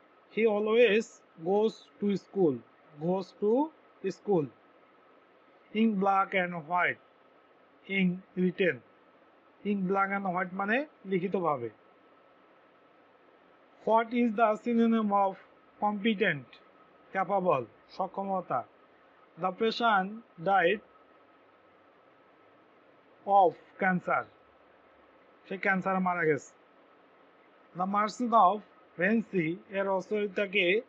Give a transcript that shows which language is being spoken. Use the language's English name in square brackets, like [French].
[English] He always goes to school. Goes to school. Ink black and white. Ink written. Ink black and white [Bangla] মানে লিখিত ভাবে। [English] What is the synonym of competent? Capable [Bangla] সক্ষমতা। [English] The patient died of cancer. [Bangla] সে ক্যান্সারে মারা গেছে। The Merchant of Venice এর রচয়িতাকে?